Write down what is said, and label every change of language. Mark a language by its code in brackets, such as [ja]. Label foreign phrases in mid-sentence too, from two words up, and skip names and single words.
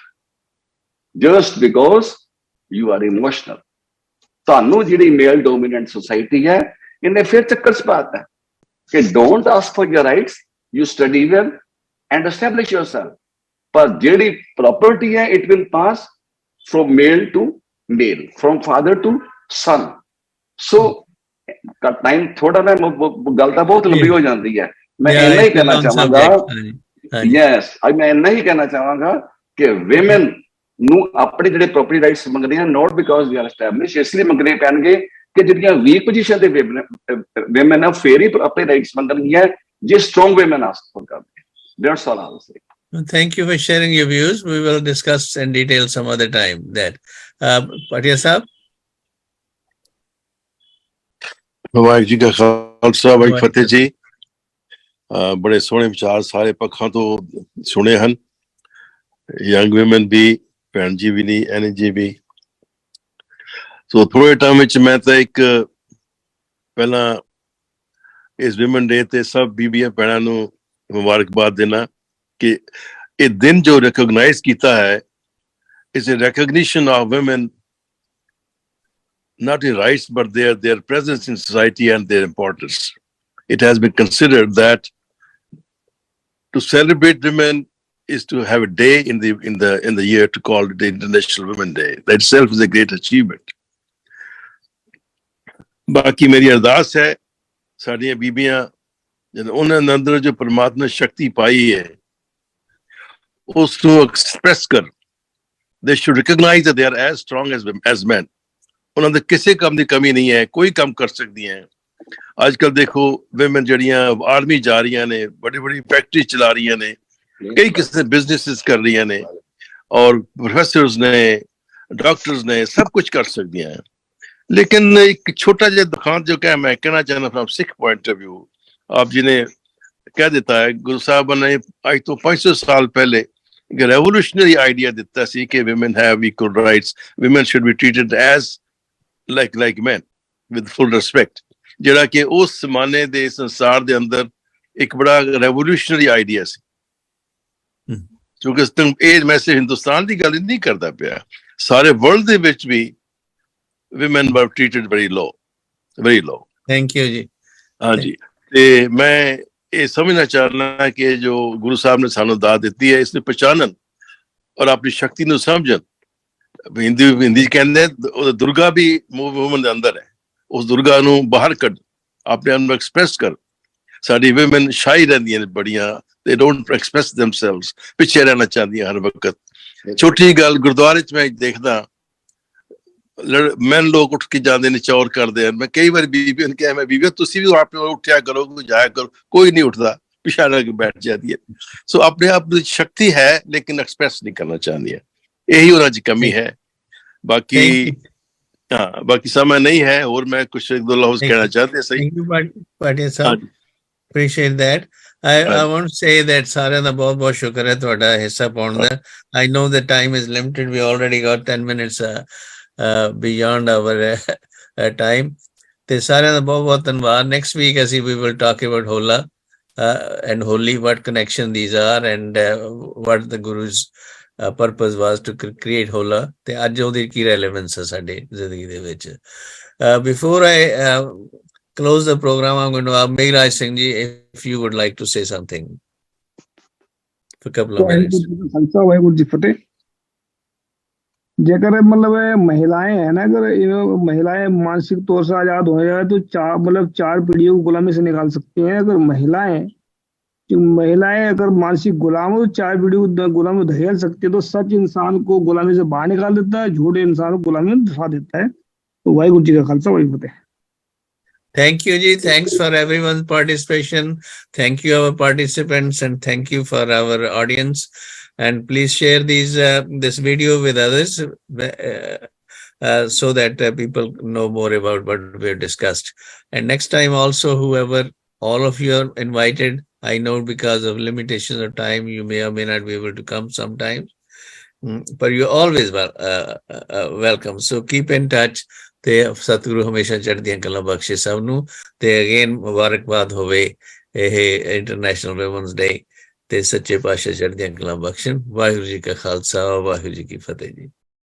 [en] just because you are emotional. [pa] ਤੁਹਾਨੂੰ ਜਿਹੜੀ [en] male dominant society [pa] ਹੈ, ਇਹਨੇ ਫਿਰ ਚੱਕਰ ਚ ਪਾਤਾ ਕਿ [en] don't ask for your rights, you study well and establish yourself. [pa] ਪਰ ਜਿਹੜੀ ਪ੍ਰੋਪਰਟੀ ਹੈ, [en] it will pass from male to male, from father to son. So time [pa] ਥੋੜਾ ਨਾ ਗੱਲ ਤਾਂ ਬਹੁਤ ਲੰਬੀ ਹੋ ਜਾਂਦੀ ਹੈ। ਮੈਂ ਇੰਨਾ ਹੀ ਕਹਿਣਾ ਚਾਹਾਂਗਾ, ਮੈਂ ਇੰਨਾ ਹੀ ਕਹਿਣਾ ਚਾਹਾਂਗਾ ਕਿ women ਨੂੰ ਆਪਣੇ ਜਿਹੜੇ ਪ੍ਰੋਪਰਟੀ ਰਾਈਟਸ ਮੰਗਦੇ ਆ, [en] not because they are established, [pa] ਇਸ ਲਈ ਮੰਗਣੇ ਪੈਣਗੇ ਕਿ ਜਿਹੜੀਆਂ ਵੀਕ ਪੋਜੀਸ਼ਨ ਦੇ women ਆ, ਫੇਰ ਹੀ ਆਪਣੇ ਰਾਈਟਸ ਮੰਗਣਗੀਆਂ ਜੇ [en] strong women ask for [pa] ਕਰਦੇ। [en] That's all I'll say. Thank you for sharing your views. We will discuss in detail some other time that. Patia Sahab? [pa] ਵਾਹਿਗੁਰੂ ਜੀ ਕਾ ਖਾਲਸਾ, ਵਾਹਿਗੁਰੂ ਫਤਿਹ ਜੀ। ਬੜੇ ਸੋਹਣੇ ਵਿਚਾਰ ਸਾਰੇ ਪੱਖਾਂ ਤੋਂ ਸੁਣੇ ਹਨ। [en] young women [pa] ਵੀ, ਭੈਣ ਜੀ ਵੀ ਨਹੀਂ, ਐਨੀ ਜੀ ਵੀ। ਸੋ ਥੋੜੇ ਟਾਈਮ ਵਿੱਚ ਮੈਂ ਤਾਂ ਇੱਕ ਪਹਿਲਾਂ ਇਸ [en] women day [pa] ਤੇ ਸਭ ਬੀਬੀਆਂ ਭੈਣਾਂ ਨੂੰ ਮੁਬਾਰਕਬਾਦ ਦੇਣਾ ਕਿ ਇਹ ਦਿਨ ਜੋ ਰਿਕੋਗਨਾਈਜ਼ ਕੀਤਾ ਹੈ, [en] is a recognition of women, not in rights, but their presence in society and their importance. It has been considered that to celebrate women is to have a day in the year to call it the International Women Day. That itself is a great achievement. [hi] बाकी मेरी अरदास है साड़ियां बीबियां जब उन्होंने अंदर जो परमात्मा शक्ति पाई है उसको एक्सप्रेस कर, [en] they should recognize that they are as strong as men. [pa] ਉਹਨਾਂ ਦੇ ਕਿਸੇ ਕੰਮ ਦੀ ਕਮੀ ਨਹੀਂ ਹੈ, ਕੋਈ ਕੰਮ ਕਰ ਸਕਦੀਆਂ ਹੈ। ਅੱਜ ਕੱਲ ਦੇਖੋ women ਜਿਹੜੀਆਂ ਆਰਮੀ ਜਾ ਰਹੀਆਂ ਨੇ, ਬੜੀ ਬੜੀ ਫੈਕਟਰੀ ਚਲਾ ਰਹੀਆਂ ਨੇ, ਕਈ ਕਿਸੇ ਬਿਜ਼ਨੈਸਿਸ ਕਰ ਰਹੀਆਂ ਨੇ, ਔਰ ਪ੍ਰੋਫੈਸਰਸ ਨੇ, ਡਾਕਟਰਸ ਨੇ, ਸਭ ਕੁਝ ਕਰ ਸਕਦੀਆਂ ਹੈ। ਲੇਕਿਨ ਇੱਕ ਛੋਟਾ ਜਿਹਾ ਦੁਕਾਨ ਜੋ ਕਿ ਮੈਂ ਕਹਿਣਾ ਚਾਹੁੰਦਾ [en] from Sikh point of view, [pa] ਆਪ ਜੀ ਨੇ ਕਹਿ ਦਿੱਤਾ ਹੈ, ਗੁਰੂ ਸਾਹਿਬ ਨੇ ਅੱਜ ਤੋਂ 500 ਸਾਲ ਪਹਿਲੇ ਇੱਕ [en] revolutionary idea [pa] ਦਿੱਤਾ ਸੀ ਕਿ [en] women have equal rights, women should be treated as like men with full respect, [pa] ਜਿਹੜਾ ਕਿ ਉਸ ਜ਼ਮਾਨੇ ਦੇ ਸੰਸਾਰ ਦੇ ਅੰਦਰ ਇੱਕ ਬੜਾ [en] revolutionary idea [pa] ਸੀ। ਕਿਉਂਕਿ ਇਹ ਮੈਸੇਜ ਹਿੰਦੁਸਤਾਨ ਦੀ ਗੱਲ ਨਹੀਂ ਕਰਦਾ ਪਿਆ, ਸਾਰੇ ਵਰਲਡ ਦੇ ਵਿੱਚ ਵੀ [en] women were treated very low, very low. Thank you ਜੀ। [pa] ਹਾਂਜੀ, ਤੇ ਮੈਂ ਇਹ ਸਮਝਣਾ ਚਾਹਨਾ ਕਿ ਜੋ ਗੁਰੂ ਸਾਹਿਬ ਨੇ ਸਾਨੂੰ ਦਾਤ ਦਿੱਤੀ ਹੈ, ਇਸ ਨੂੰ ਪਛਾਣਨ ਔਰ ਆਪਣੀ ਸ਼ਕਤੀ ਨੂੰ ਸਮਝਣ। ਹਿੰਦੀ ਚ ਕਹਿੰਦੇ ਦੁਰਗਾ ਵੀ ਵੂਮਨ ਦੇ ਅੰਦਰ ਹੈ, ਉਸ ਦੁਰਗਾ ਨੂੰ ਬਾਹਰ ਕੱਢ, ਆਪਣੇ ਆਪ ਨੂੰ ਐਕਸਪ੍ਰੈਸ ਕਰ। ਸਾਡੀ ਵੂਮਨ ਸ਼ਾਈ ਰਹਿੰਦੀਆਂ ਨੇ ਬੜੀਆਂ, [en] they don't express themselves, [pa] ਪਿੱਛੇ ਰਹਿਣਾ ਚਾਹੁੰਦੀਆਂ ਹਰ ਵਕਤ। ਛੋਟੀ ਗੱਲ ਗੁਰਦੁਆਰੇ ਚ ਮੈਂ ਦੇਖਦਾ ਮੈਂ ਲੋਕ ਉੱਠ ਕੇ ਜਾਂਦੇ ਨੇ, ਚੌਰ ਕਰਦੇ ਹਨ। ਮੈਂ ਕਈ ਵਾਰ ਬੀਬੀ ਨੂੰ ਕਿਹਾ, ਮੈਂ ਬੀਬੀ ਤੁਸੀਂ ਵੀ ਆਪਣੇ ਉੱਠਿਆ ਕਰੋ, ਜਾਇਆ ਕਰੋ, ਕੋਈ ਨਹੀਂ ਉੱਠਦਾ, ਪਿਛਾ ਰਹਿ ਕੇ ਬੈਠ ਜਾਂਦੀ ਹੈ। ਸੋ ਆਪਣੇ ਆਪ ਦੀ ਸ਼ਕਤੀ ਹੈ ਲੇਕਿਨ ਐਕਸਪ੍ਰੈਸ ਨਹੀਂ ਕਰਨਾ ਚਾਹੁੰਦੀਆਂ, ਇਹੀ ਉਹਨਾਂ ਦੀ ਕਮੀ ਹੈ। ਬਾਕੀ ਹਾਂ, ਬਾਕੀ ਸਮਾਂ ਨਹੀਂ ਹੈ, ਹੋਰ ਮੈਂ ਕੁਛ ਇੱਕ ਦੋ ਲਫ਼ਜ਼ ਕਹਿਣਾ ਚਾਹਤੇ ਸਹੀ। [en] Appreciate that. I want to say that [pa] ਸਾਰਿਆਂ ਦਾ ਬਹੁਤ ਬਹੁਤ ਸ਼ੁਕਰ ਹੈ ਤੁਹਾਡਾ ਹਿੱਸਾ ਪਾਉਣ ਦਾ। [en] I know the time is limited, we already got 10 minutes beyond our time. [pa] ਤੇ ਸਾਰਿਆਂ ਦਾ ਬਹੁਤ ਬਹੁਤ ਧੰਨਵਾਦ। [en] Next week ਅਸੀਂ we will talk about Hola and Holi, what connection these are and what the Guru's purpose was to create Hola, [pa] ਤੇ ਅੱਜ ਉਹਦੀ ਕੀ relevance ਹੈ ਸਾਡੇ ਜ਼ਿੰਦਗੀ ਦੇ ਵਿੱਚ। [en] Before I close the program, I'm going to ask Mehraj Singh ji if you would like to say something for a couple of minutes. [pa] ਖਾਲਸਾ ਵਾਹਿਗੁਰੂ ਜੀ ਫਤਿਹ। [hi] जेकर मतलब महिलाएं है ना, अगर महिलाएं मानसिक तौर से आजाद हो जाए तो चार पीढ़ियों को गुलामी से निकाल सकती हैं। अगर महिलाएं अगर मानसिक गुलाम हो तो 4 पीढ़ियों को गुलामी में धकेल सकती है। तो सच इंसान को गुलामी से बाहर निकाल देता है, झूठे इंसान को गुलामी में फंसा देता है। तो वाहिगुरु जी का खालसा वाहिगुरु फतेह। [en] Thank you ji, thanks for everyone's participation. Thank you our participants and thank you for our audience. And please share this video with others so that people know more about what we've discussed. And next time also, whoever, all of you are invited. I know because of limitations of time, you may or may not be able to come sometimes, but you're always welcome. So keep in touch. [pa] ਤੇ ਸਤਿਗੁਰੂ ਹਮੇਸ਼ਾ ਚੜ੍ਹਦੀਆਂ ਕਲਾਂ ਬਖਸ਼ੇ ਸਭ ਨੂੰ। ਤੇ ਅਗੇਨ ਮੁਬਾਰਕਬਾਦ ਹੋਵੇ ਇਹ ਇੰਟਰਨੈਸ਼ਨਲ ਵੂਮਨਸ ਡੇ, ਤੇ ਸੱਚੇ ਪਾਤਸ਼ਾਹ ਚੜ੍ਹਦੀਆਂ ਕਲਾਂ ਬਖਸ਼ਣ। ਵਾਹਿਗੁਰੂ ਜੀ ਕਾ ਖਾਲਸਾ, ਵਾਹਿਗੁਰੂ ਜੀ ਕੀ ਫਤਿਹ ਜੀ।